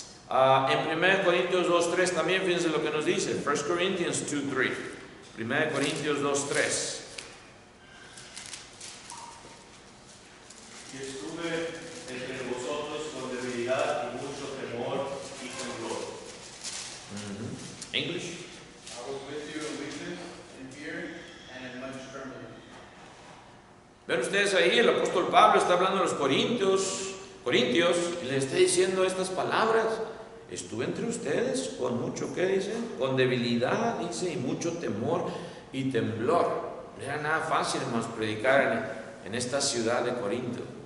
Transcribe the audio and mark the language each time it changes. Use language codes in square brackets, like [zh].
[es] En 1 Corintios 2:3 también, fíjense lo que nos dice, [en] 1 Corinthians 2:3, [es] 1 Corintios 2:3. Y estuve entre vosotros con debilidad y mucho temor y temblor. [en] English. I was with you in weakness, in fear, and in much trembling. [es] Ven ustedes ahí, el apóstol Pablo está hablando a los corintios, y le está diciendo estas palabras. Estuve entre ustedes con mucho, ¿qué dice? Con debilidad, dice, y mucho temor y temblor. No era nada fácil, hermanos, predicar en esta ciudad de Corinto.